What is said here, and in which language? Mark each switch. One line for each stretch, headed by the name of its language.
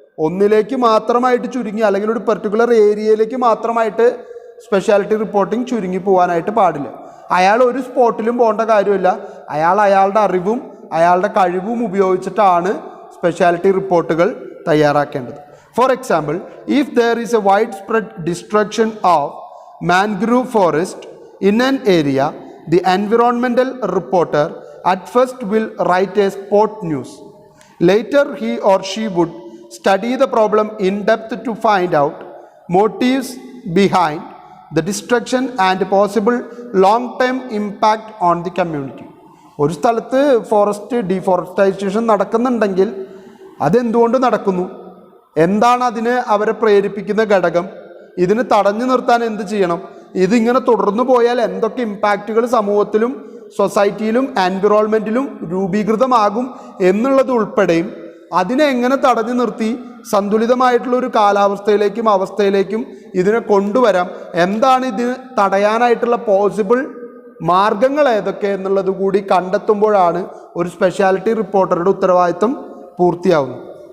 Malayalam: ഒന്നിലേക്ക് മാത്രമായിട്ട് ചുരുങ്ങി, അല്ലെങ്കിൽ ഒരു പർട്ടിക്കുലർ ഏരിയയിലേക്ക് മാത്രമായിട്ട് സ്പെഷ്യാലിറ്റി റിപ്പോർട്ടിംഗ് ചുരുങ്ങി പോകാനായിട്ട് പാടില്ല. അയാൾ ഒരു സ്പോട്ടിലും പോകേണ്ട കാര്യമില്ല. അയാളുടെ അറിവും അയാളുടെ കഴിവും ഉപയോഗിച്ചിട്ടാണ് സ്പെഷ്യാലിറ്റി റിപ്പോർട്ടുകൾ തയ്യാറാക്കേണ്ടത്.
English: For example, if there is a wide spread destruction of mangrove forest in an area, the environmental reporter at first will write a sport news. Later he or she would study the problem in depth to find out motives behind the destruction and possible long-term impact on the community.
Malayalam: ഒരു സ്ഥലത്ത് forest ഡീഫോറസ്റ്റൈസേഷൻ നടക്കുന്നുണ്ടെങ്കിൽ അതെന്തുകൊണ്ട് നടക്കുന്നു, എന്താണ് അതിന് അവരെ പ്രേരിപ്പിക്കുന്ന ഘടകം, ഇതിന് തടഞ്ഞു നിർത്താൻ എന്ത് ചെയ്യണം, ഇതിങ്ങനെ തുടർന്നു പോയാൽ എന്തൊക്കെ ഇമ്പാക്റ്റുകൾ സമൂഹത്തിലും സൊസൈറ്റിയിലും എൻവിറോൺമെൻറ്റിലും രൂപീകൃതമാകും എന്നുള്ളത് ഉൾപ്പെടെയും അതിനെ എങ്ങനെ തടഞ്ഞു നിർത്തി സന്തുലിതമായിട്ടുള്ള ഒരു കാലാവസ്ഥയിലേക്കും അവസ്ഥയിലേക്കും ഇതിനെ കൊണ്ടുവരാം, എന്താണ് ഇതിന് തടയാനായിട്ടുള്ള പോസിബിൾ മാർഗങ്ങൾ ഏതൊക്കെ എന്നുള്ളത് കൂടി കണ്ടെത്തുമ്പോഴാണ് ഒരു സ്പെഷ്യാലിറ്റി റിപ്പോർട്ടറുടെ ഉത്തരവാദിത്വം പൂർത്തിയാവുന്നത്.